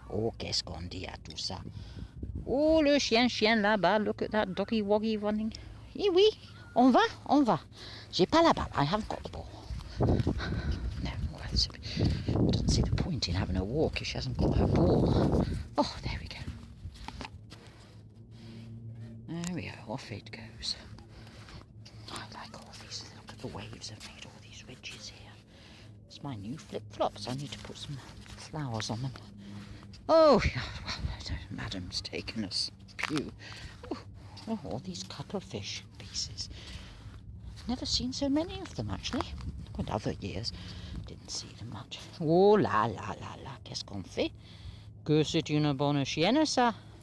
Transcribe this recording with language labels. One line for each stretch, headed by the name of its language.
French: Oh, qu'est-ce qu'on dit à tout ça? Oh, le chien là-bas,
English: look at that doggy woggy running.
French: Oui, on va. J'ai pas la balle,
English: I haven't got the ball. No, well, I don't see the point in having her walk if she hasn't got her ball. Oh, there we go. There we go, off it goes. I like all these, look at the waves have made all these ridges here. It's my new flip-flops, I need to put some flowers on them. Oh, well, madam's taken us. Pew. Oh, all these cuttlefish pieces. I've never seen so many of them, actually. In other years, didn't see them much.
French: Oh là là là là, qu'est-ce qu'on fait? Que c'est une bonne chienne, ça?